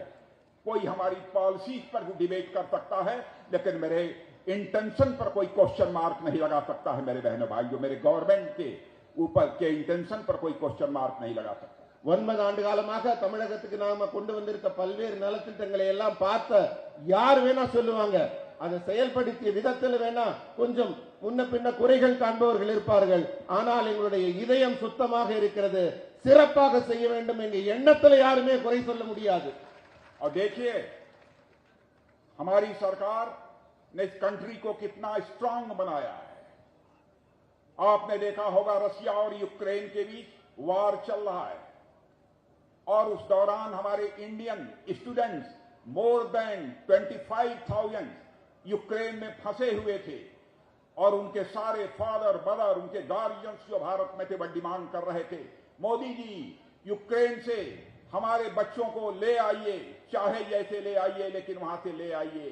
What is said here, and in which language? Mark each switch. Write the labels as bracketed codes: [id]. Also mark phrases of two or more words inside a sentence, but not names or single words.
[hi] कोई हमारी पॉलिसी पर डिबेट कर सकता है, लेकिन मेरे इंटेंशन पर कोई [en] question mark [hi] नहीं लगा सकता है मेरे बहनों भाइयों। मेरे गवर्नमेंट के ऊपर के इंटेंशन पर कोई [en] question mark [hi] नहीं लगा सकता। [ta] 9 ஆண்டு காலமாக தமிழகத்துக்கு நாம கொண்டு வந்திருக்க பல்வேறு நலத்திட்டங்களை எல்லாம் பார்த்த யார் வேணா சொல்லுவாங்க, அதை செயல்படுத்திய விதத்தில் வேணா கொஞ்சம் முன்ன பின்ன குறைகள் காண்பவர்கள் இருப்பார்கள். ஆனால் எங்களுடைய இதயம் சுத்தமாக இருக்கிறது, சிறப்பாக செய்ய வேண்டும் என்ற எண்ணத்தில் யாருமே குறை சொல்ல முடியாது. [hi] और देखिए हमारी सरकार ने इस कंट्री को कितना स्ट्रांग बनाया है। आपने देखा होगा रशिया और यूक्रेन के बीच वार चल रहा है, और उस दौरान हमारे [en] Indian students more than [hi] 25,000 यूक्रेन में फंसे हुए थे, और उनके सारे [en] father mother, [hi] उनके गार्जियंस जो भारत में थे वो डिमांड कर रहे थे, मोदी जी यूक्रेन से हमारे बच्चों को ले आइए, चाहे जैसे ले आइए, लेकिन वहां से ले आइए।